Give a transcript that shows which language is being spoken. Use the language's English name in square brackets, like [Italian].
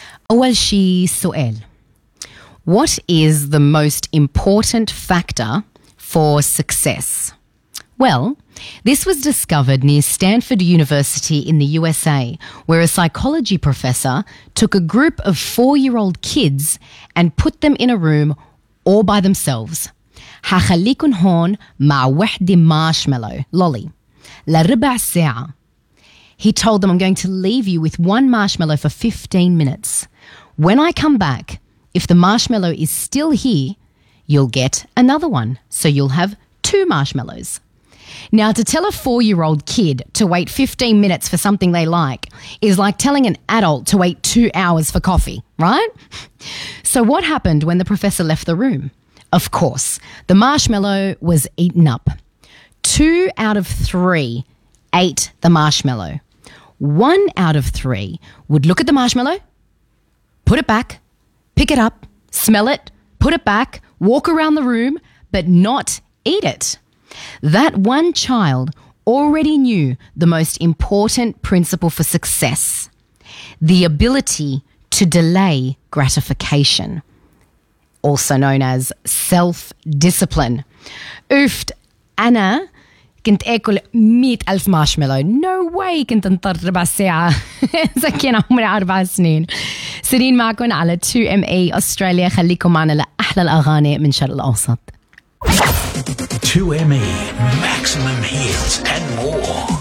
[Arabic] أول شيء سؤال: [English] What is the most important factor for success? Well, this was discovered near Stanford University in the USA, where a psychology professor took a group of 4-year-old kids and put them in a room all by themselves. [Arabic] هخليكن هون مع وحدي مارشميلو لولي لربع ساعة. [English] He told them, I'm going to leave you with one marshmallow for 15 minutes. When I come back, if the marshmallow is still here, you'll get another one. So you'll have two marshmallows. Now, to tell a 4-year-old kid to wait 15 minutes for something they like is like telling an adult to wait 2 hours for coffee, right? So what happened when the professor left the room? Of course, the marshmallow was eaten up. 2 out of 3 ate the marshmallow. 1 out of 3 would look at the marshmallow, put it back, pick it up, smell it, put it back, walk around the room, but not eat it. That one child already knew the most important principle for success: the ability to delay gratification, also known as self-discipline. [Arabic] Ooft, Anna, كنت أكل 100,000 marshmallow. [English] No way [Arabic] كنت انطر ربع ساعة. زكينا عمري 4 سنين. سرين معكم على 2ME أستراليا. خليكم معنا لأحلى الأغاني من شرق الأوسط. [English] 2ME maximum hits and more.